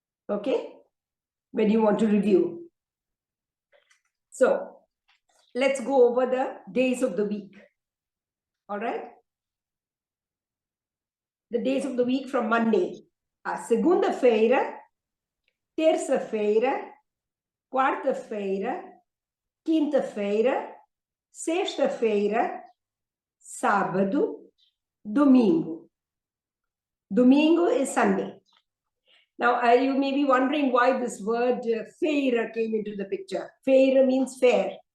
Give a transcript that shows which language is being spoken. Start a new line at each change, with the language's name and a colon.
English: Okay, when you want to review. So let's go over the days of the week. All right, the days of the week from Monday.
Portuguese: Segunda-feira, terça-feira, quarta-feira, quinta-feira, sexta-feira, sábado, domingo.
English: Domingo is Sunday. Now, you may be wondering why this word feira came into the picture. Feira means fair.